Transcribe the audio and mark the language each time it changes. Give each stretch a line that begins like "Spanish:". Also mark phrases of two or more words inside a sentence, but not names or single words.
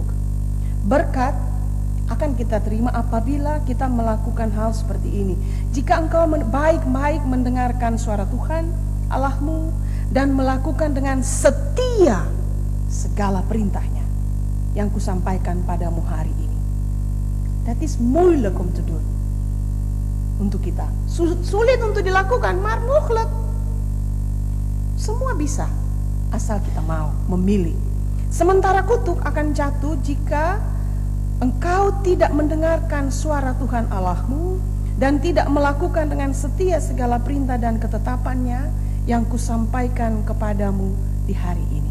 Indonesian: Berkat akan kita terima apabila kita melakukan hal seperti ini. Jika engkau baik-baik mendengarkan suara Tuhan Allahmu dan melakukan dengan setia segala perintahnya yang kusampaikan padamu hari ini.
Dutch: That is moeilijk om te doen.
Indonesian: Untuk kita sulit untuk dilakukan,
Dutch: maar mogelijk.
Indonesian: Semua bisa asal kita mau memilih. Sementara kutuk akan jatuh jika engkau tidak mendengarkan suara Tuhan Allahmu dan tidak melakukan dengan setia segala perintah dan ketetapannya yang kusampaikan kepadamu di hari ini.